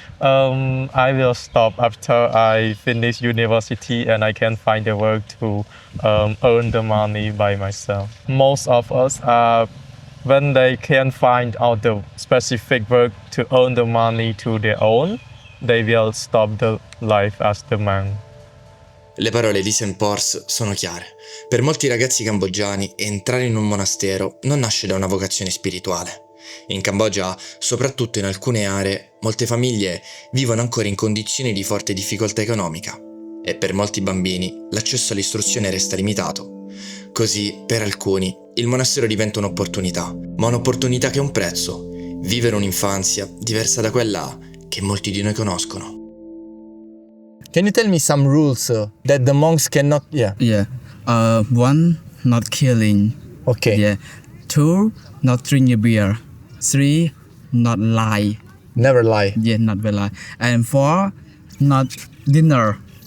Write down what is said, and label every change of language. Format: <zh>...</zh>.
<en>I will stop after I finish university and I can find a work to earn the money by myself. Most of us when they can find out the specific work to earn the money to their own, they will stop the life as the monk.</en> <it>Le parole di St. Pors sono chiare. Per molti ragazzi cambogiani entrare in un monastero non nasce da una vocazione spirituale. In Cambogia, soprattutto in alcune aree, molte famiglie vivono ancora in condizioni di forte difficoltà economica e per molti bambini l'accesso all'istruzione resta limitato. Così, per alcuni, il monastero diventa un'opportunità, ma un'opportunità che ha un prezzo: vivere un'infanzia diversa da quella che molti di noi conoscono.</it> <en>Can you tell me some rules that the monks cannot? One, not killing. Okay. Yeah. Two, not drinking beer. Three, not lie. Never lie. Yeah, not lie. And four, not dinner.</en>